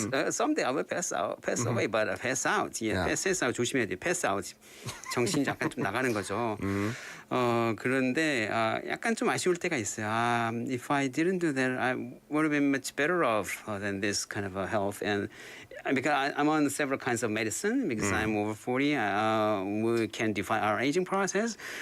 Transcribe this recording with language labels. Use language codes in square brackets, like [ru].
[en] Someday I will pass away, but I pass out. Yeah, pass out [ko] 조심해야 돼. [en] Pass out. [ko] 정신이 약간 좀 나가는 거죠. 그런데 약간 좀 아쉬울 때가 있어요. [en] If I didn't do that, I would have been much better off than this kind of health. And because I'm on several kinds of medicine, because I'm over 40, we can define our aging process.